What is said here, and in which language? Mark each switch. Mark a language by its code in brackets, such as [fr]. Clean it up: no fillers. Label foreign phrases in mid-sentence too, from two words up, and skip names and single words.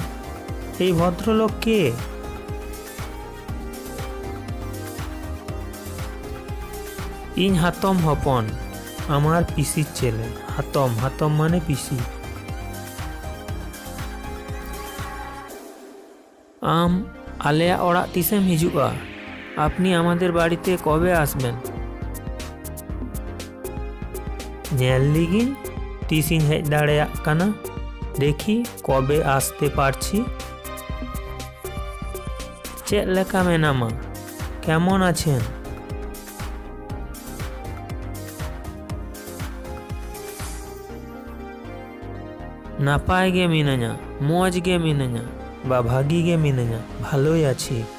[bn] এই ভদ্রলোক কে? [sat] ইñ হাতম হপন, [bn] আমার পিসির ছেলে। হাতম, হাতম মানে পিসি। [sat] আম আলেয়া ওড়াগ তিসেম হিজুগা? [bn] আপনি আমাদের বাড়িতে কবে আসবেন? [sat] ᱧᱮᱞ ᱞᱤᱜᱤᱧ ᱛᱤᱥᱤᱧ ᱦᱮᱡ ᱫᱟᱲᱮᱭᱟᱜ ᱠᱟᱱᱟ। [bn] দেখি কবে আসতে পারছি। [sat] চেদ লেকা মেনামা? [bn] কেমন আছেন? [sat] নাপায় গে মিনাñা, মজ গে মিনাñা বা ভাগি গে মিনাñা, [bn] ভালোই আছি।